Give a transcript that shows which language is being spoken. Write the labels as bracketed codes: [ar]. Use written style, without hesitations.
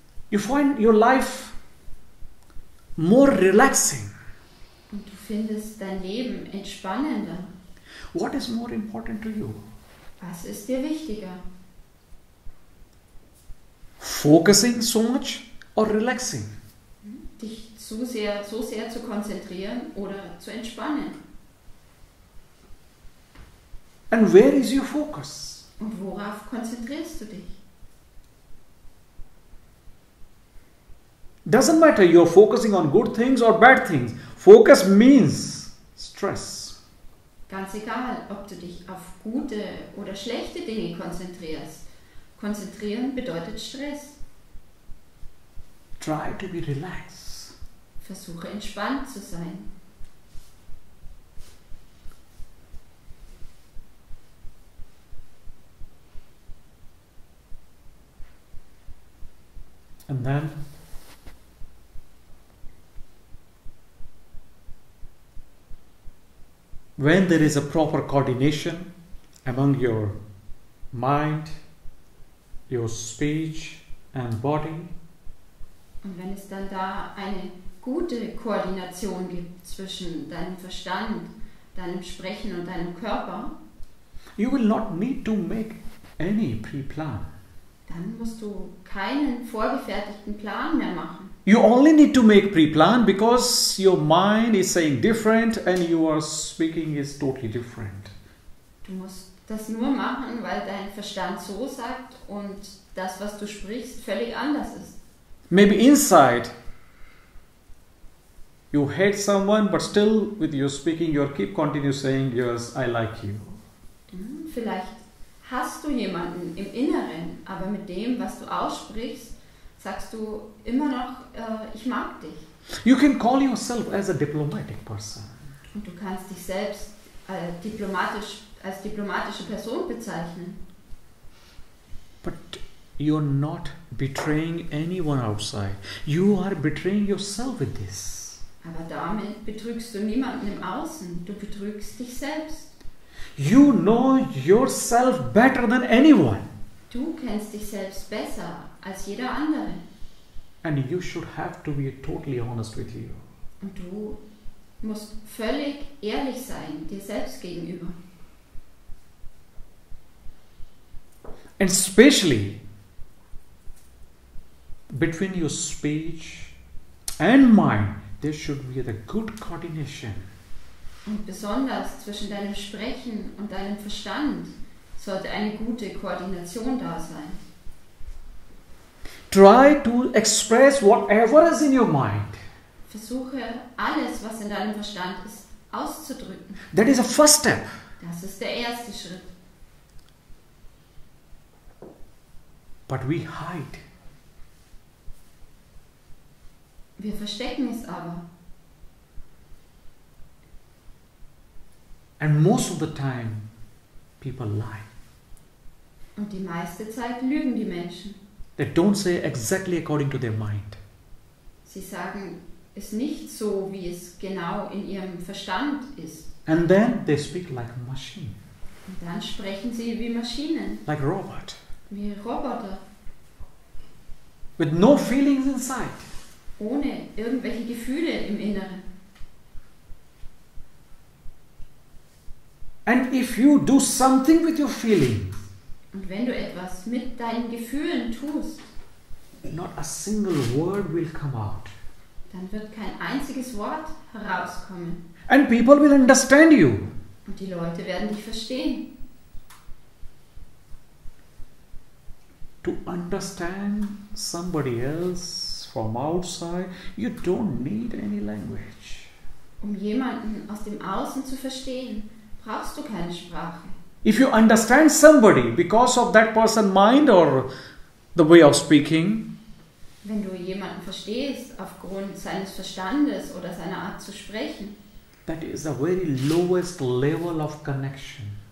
[en] You find your life more relaxing. [de] Und du findest dein Leben entspannender. [en] What is more important to you? [de] Was ist dir wichtiger? [en] Focusing so much or relaxing? [de] Dich so sehr zu konzentrieren oder zu entspannen? [en] And where is your focus? [de] Und worauf konzentrierst du dich? [en] Doesn't matter you're focusing on good things or bad things. Focus means stress. [de] Ganz egal, ob du dich auf gute oder schlechte Dinge konzentrierst. Konzentrieren bedeutet Stress. [en] Try to be relaxed. [de] Versuche entspannt zu sein. [en] And then when there is a proper coordination among your mind, your speech and body, [de] Und wenn es dann da eine gute Koordination gibt zwischen deinem Verstand, deinem Sprechen und deinem Körper, [en] you will not need to make any pre-plan. [de] dann musst du keinen vorgefertigten Plan mehr machen. [en] You only need to make pre-plan because your mind is saying different and your speaking is totally different. [de] Du musst das nur machen, weil dein Verstand so sagt und das, was du sprichst, völlig anders ist. [en] Maybe inside you hate someone, but still with your speaking you keep continue saying, yes, I like you. [de] Vielleicht hast du jemanden im Inneren, aber mit dem, was du aussprichst, sagst du immer noch, ich mag dich. [en] You can call yourself as a diplomatic person. [de] Und du kannst dich selbst als diplomatische Person bezeichnen. [en] But you're not betraying anyone outside. You are betraying yourself with this. [de] Aber damit betrügst du niemanden im Außen, du betrügst dich selbst. [en] You know yourself better than anyone. [de] Du kennst dich selbst besser als jeder andere. [en] And you should have to be totally honest with you. [de] Und du musst völlig ehrlich sein, dir selbst gegenüber. [en] And especially between your speech and mind, there should be a good coordination. [de] Und besonders zwischen deinem Sprechen und deinem Verstand sollte eine gute Koordination da sein. [en] Try to express whatever is in your mind. [de] Versuche alles, was in deinem Verstand ist, auszudrücken. [en] That is a first step. [de] Das ist der erste Schritt. [en] But we hide. [de] Wir verstecken es aber. [en] And most of the time, people lie. [de] Und die meiste Zeit lügen die Menschen. [en] They don't say exactly according to their mind. [de] Sie sagen es nicht so, wie es genau in ihrem Verstand ist. [en] And then they speak like a machine, [de] Und dann sprechen sie wie Maschinen, [en] like a robot, [de] wie Roboter, [en] with no feelings inside. [de] ohne irgendwelche Gefühle im Inneren. [en] And if you do something with your feelings, [de] Und wenn du etwas mit deinen Gefühlen tust, [en] not a single word will come out. [de] dann wird kein einziges Wort herauskommen. [en] And people will understand you. [de] Und die Leute werden dich verstehen. [en] To understand somebody else from outside, you don't need any language. [de] Um jemanden aus dem Außen zu verstehen, brauchst du keine Sprache. [en] If you understand somebody because of that person's mind or the way of speaking, [de] Wenn du jemanden verstehst aufgrund seines Verstandes oder seiner Art zu sprechen, [en] that is the very lowest level of connection.